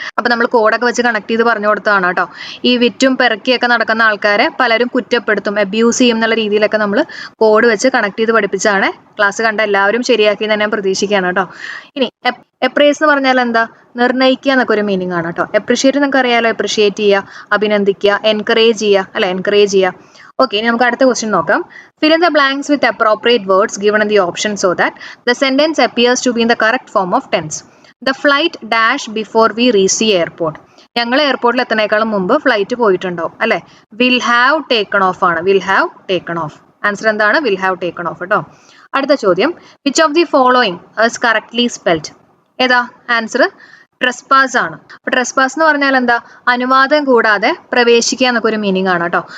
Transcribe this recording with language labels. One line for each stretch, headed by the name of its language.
Malayalam: അപ്പൊ നമ്മൾ കോഡൊക്കെ വെച്ച് കണക്ട് ചെയ്ത് പറഞ്ഞു കൊടുത്തതാണ് കേട്ടോ. ഈ വിറ്റും പെറുക്കിയൊക്കെ നടക്കുന്ന ആൾക്കാരെ പലരും കുറ്റപ്പെടുത്തും, അബ്യൂസ് ചെയ്യും എന്നുള്ള രീതിയിലൊക്കെ നമ്മൾ കോഡ് വെച്ച് കണക്ട് ചെയ്ത് പഠിപ്പിച്ചാണ്. ക്ലാസ് കണ്ട എല്ലാവരും ശരിയാക്കി തന്നെ ഞാൻ പ്രതീക്ഷിക്കുകയാണ് കേട്ടോ. ഇനി എപ്രേസ് എന്ന് പറഞ്ഞാൽ എന്താ? നിർണ്ണയിക്കുക എന്നൊക്കെ ഒരു മീനിങ് ആണ് കേട്ടോ. എപ്രിഷിയേറ്റ് നിങ്ങൾക്ക് അറിയാലോ, എപ്രിഷിയേറ്റ് ചെയ്യുക, അഭിനന്ദിക്കുക, എൻകറേജ് ചെയ്യുക അല്ലെ, എൻകറേജ് ചെയ്യുക. ഓക്കെ, ഇനി നമുക്ക് അടുത്ത ക്വസ്റ്റ്യൻ നോക്കാം.
English: Fill in the blanks with appropriate words given in the option so that the sentence appears to be in the correct form of tense. The flight dash before we reach the airport.
Malayalam: ഞങ്ങൾ എയർപോർട്ടിൽ എത്തുന്നേക്കാളും മുമ്പ് flight പോയിട്ടുണ്ടാവും അല്ലെ.
English: will have taken off
Malayalam: ആണ്, will have taken of. Answer എന്താണ്? Will have taken of കേട്ടോ. അടുത്ത ചോദ്യം,
English: Which of the following is correctly spelled?
Malayalam: ഏതാ ആൻസർ? ട്രെസ്പാസ് ആണ്. അപ്പൊ ട്രെസ്പാസ് എന്ന് പറഞ്ഞാൽ എന്താ? അനുവാദം കൂടാതെ പ്രവേശിക്കുക എന്നൊക്കെ ഒരു മീനിങ് ആണ് കേട്ടോ.